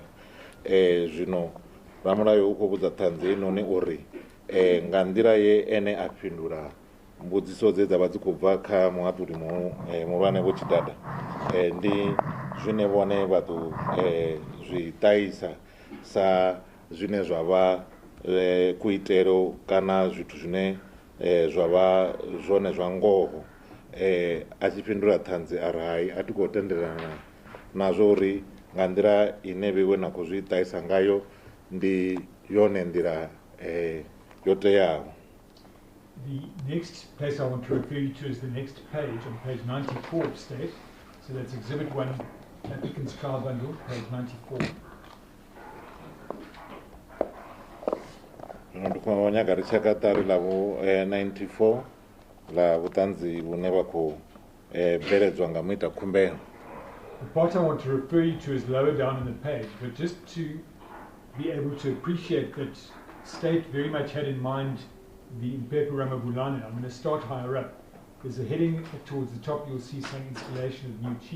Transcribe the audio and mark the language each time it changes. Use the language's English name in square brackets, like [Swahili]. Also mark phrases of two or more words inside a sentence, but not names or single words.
[Venda] Zwino Ramulayo u khou vhudza ṱhanzi noni uri nga nḓila ye ene a fhindula mbudziso dze dza vha dzi khou bva kha muhaṱuli muhulwane Vho Chidada ndi zwine vhone vha ḓo zwi ṱahisa sa zwine zwa vha kuitelo kana zwithu zwine zwa vha zwone zwa ngoho. A tshi fhindula ṱhanzi a ri hai, a thi khou tendelana nazwo uri nga nḓila ine vheiwe na khou zwi ṱahisa ngayo ndi yone nḓila yo teaho. [English] The next place I want to refer you to is the next page, on page 94 of State. So that's Exhibit 1, Applicant's Trial Bundle, page 94. [Venda] Ndikuvanya ri tshaka ṱari ḽa vhu 94 ḽa vhuṱanzi vhune vha khou bveledzwa nga muita khumbelo. [English] The part I want to refer you to is lower down in the page, but just to be able to appreciate that State very much had in mind the Mphephu Ramabulana. I'm going to start higher up. There's a heading towards the top, you'll see some installation of new chief.